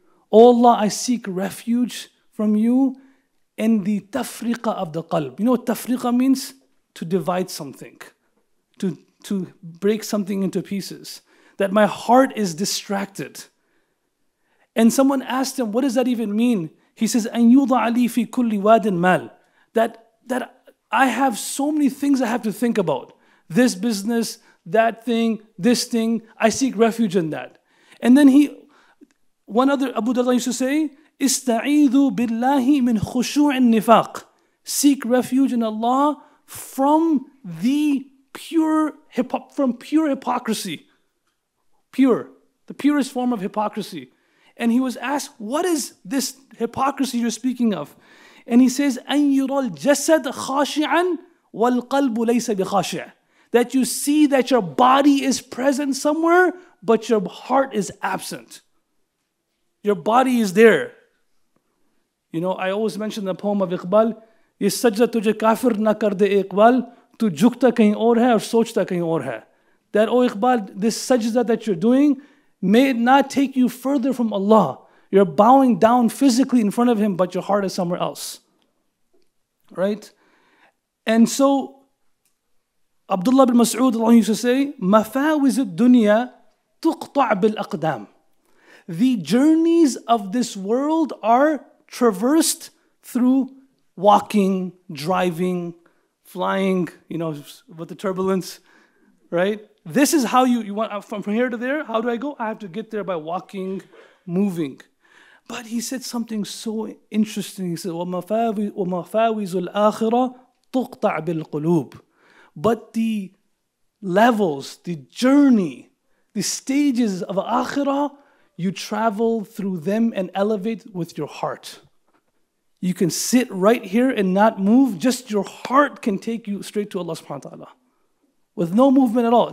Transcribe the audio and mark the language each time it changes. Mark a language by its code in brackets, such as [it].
[en] Oh Allah, I seek refuge from you in the tafriqa of the qalb. You know what tafriqa means? To divide something, to break something into pieces. That my heart is distracted. And someone asked him, what does that even mean? He says, [ar] أَن يُوضَعَ لِي فِي كُلِّ وَادٍ مَالٍ. [en] That I have so many things I have to think about. This business, that thing, this thing. I seek refuge in that. And then one other Abu Darda used to say, [ar] إِسْتَعِيذُوا بِاللَّهِ مِنْ خُشُوعِ النِّفَاقِ. [en] Seek refuge in Allah from pure hypocrisy. The purest form of hypocrisy. And he was asked, what is this hypocrisy you're speaking of? And he says, [ar] أَن يُرَى الْجَسَدَ خَاشِعًا وَالْقَلْبُ لَيْسَ بِخَاشِعٍ. [en] That you see that your body is present somewhere, but your heart is absent. Your body is there. You know, I always mention the poem of Iqbal, [hi] ये सजदा तुझे काफिर ना कर दे इकबाल, तू झुकता कहीं और है और सोचता कहीं और है. [en] That, oh Iqbal, this sajda that you're doing, may it not take you further from Allah. You're bowing down physically in front of Him, but your heart is somewhere else. Right? And so, Abdullah bin Mas'ud used to say, [ar] مَفَاوِزُ الدُّنْيَا تُقْطَعْ بِالْأَقْدَامِ. [en] The journeys of this world are traversed through walking, driving, flying, you know, with the turbulence, right? This is how you want, from here to there, how do I go? I have to get there by walking, moving. But he said something so interesting. He said, [ar] وَمَفَاوِزُ الْآخِرَةِ تُقْطَعْ بِالْقُلُوبِ. [en] But the levels, the journey, the stages of akhirah, you travel through them and elevate with your heart. You can sit right here and not move. Just your heart can take you straight to Allah subhanahu wa ta'ala. With no movement at all.